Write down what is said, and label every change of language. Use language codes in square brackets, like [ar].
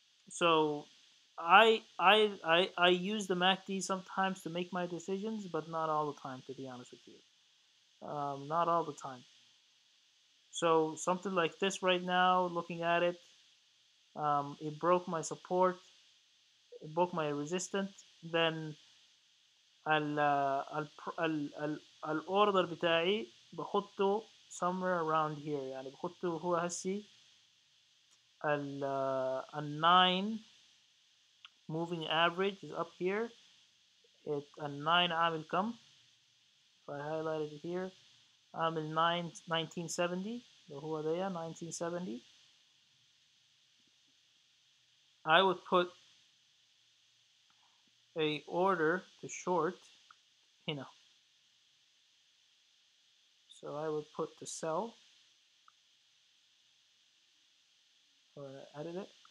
[en] So I use the MACD sometimes to make my decisions, but not all the time, to be honest with you. Not all the time. So something like this right now, looking at it, it broke my support, it broke my resistance. Then [ar] ال ال ال الاوردر بتاعي بخطه [en] somewhere around here، [ar] يعني بخطه هو هسي ال 9 [en] moving average is up here. [ar] ال 9 عامل كم؟ [en] if I highlighted it here [ar] عامل 9 1970 اللي هو ده 1970. [en] I would put a order to short [ar] هنا. [en] So I would put to sell or edit it.